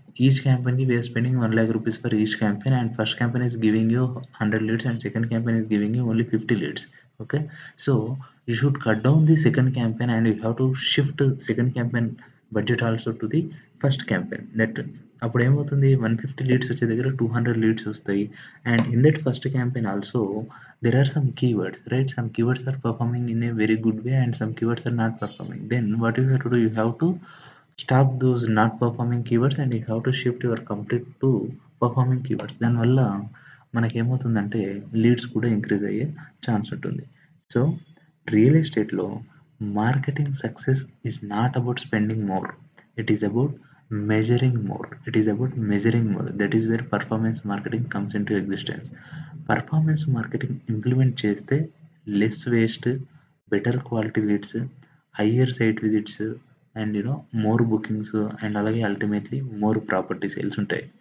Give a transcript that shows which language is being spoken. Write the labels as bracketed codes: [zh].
[en] Each క్యాంపెయిన్‌కి we are spending 1,00,000 rupees for each campaign and first campaign is giving you 100 leads and second campaign is giving you only 50 leads. Okay. So, you should cut down the second campaign and you have to shift second campaign budget also to the first campaign. [te] That అప్పుడేమవుతుంది 150 leads వచ్చే దగ్గర 200 leads వస్తాయి. [en] And in that first campaign also there are some keywords, right? Some keywords are performing in a very good way and some keywords are not performing. Then what you have to do? You have to stop those not performing keywords and you have to shift your complete to performing keywords. [te] దానివల్ల మనకేమవుతుందంటే leads కూడా increase అయ్యే chance ఉంటుంది. [en] So, real ఎస్టేట్‌లో marketing success is not about spending more. It is about measuring more. It is about measuring more. That is where performance marketing comes into existence. Performance marketing implement [te] చేస్తే [en] less waste, better quality leads, higher site visits, and more bookings, and అలాగే ultimately more property sales ఉంటాయి.